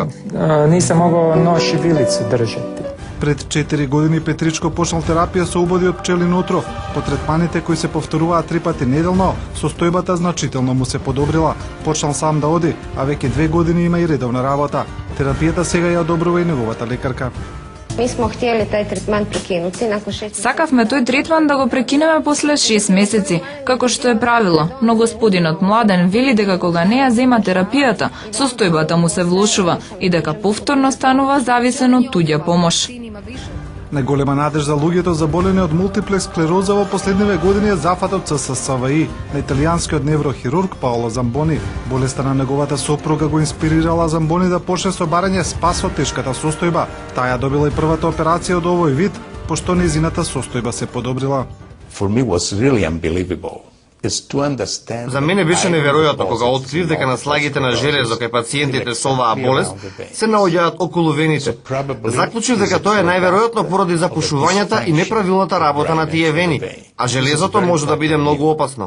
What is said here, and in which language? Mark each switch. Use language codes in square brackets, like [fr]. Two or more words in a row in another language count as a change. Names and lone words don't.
[sr] Нисам могол нож и вилицу држати. [mk] Пред 4 години Петричко почнал терапија со убоди од пчелин отров. По третманите кои се повторуваат 3 пати неделно, состојбата значително му се подобрила. Почнал сам да оди, а веќе 2 години има и редовна работа. Терапијата сега ја одобрува и неговата лекарка. [hr] Mi smo htjeli taj tretman prekinuti nakon 6 месеци. [mk] Сакавме тој третман да го прекинеме после 6 месеци, како што е правило, но господинот Младен вели дека кога не ја зема терапијата, состојбата му се влошува и дека повторно станува зависен од туѓа помош. Најголема надеж за луѓето заболени од мултиплекс склероза во последниве години е зафатот со ССВИ на италијанскиот неврохирург Паоло Замбони. Болеста на неговата сопруга го инспирирала Замбони да почне со барање спас од тешката состојба. Таа ја добила и првата операција од овој вид, пошто нејзината состојба се подобрила. [en] For me was really unbelievable. [mk] За мене беше неверојатно кога открив дека наслагите на железо кај пациентите со оваа болест се наоѓаат околу вените. Заклучив дека тоа е најверојатно поради запушувањата и неправилната работа на тие вени, а железото може да биде многу опасно.